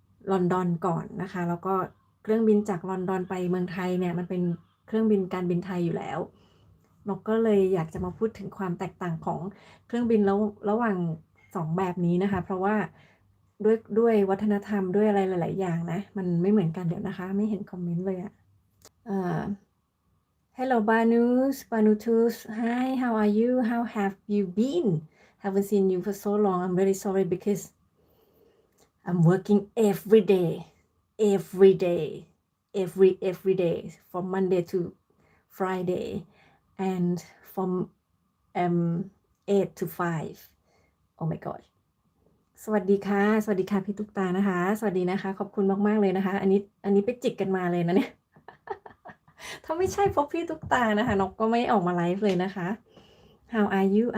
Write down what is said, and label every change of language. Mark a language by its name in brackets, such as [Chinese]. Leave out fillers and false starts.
[Thai] ลอนดอนก่อนนะคะแล้วก็เครื่องบินจากลอนดอนไปเมืองไทยเนี่ยมันเป็นเครื่องบินการบินไทยอยู่แล้วนกก็เลยอยากจะมาพูดถึงความแตกต่างของเครื่องบินแล้วระหว่าง2แบบนี้นะคะเพราะว่าด้วยวัฒนธรรมด้วยอะไรหลายๆอย่างนะมันไม่เหมือนกันเดี๋ยวนะคะไม่เห็นคอมเมนต์เลยอะเอ่อ Hello Banus, Banutus. [English] Hi, how are you? How have you been? Haven't seen you for so long. I'm very sorry because I'm working every day, every day, every day from Monday to Friday, and from 8 to 5. Oh my god. [Thai] สวัสดีค่ะสวัสดีค่ะพี่ตุ๊กตานะคะสวัสดีนะคะขอบคุณมากๆเลยนะคะอันนี้ไปจิกกันมาเลยนะเนี่ยถ้าไม่ใช่เพราะพี่ตุ๊กตานะคะนกก็ไม่ออกมาไลฟ์เลยนะคะ [English] How are you?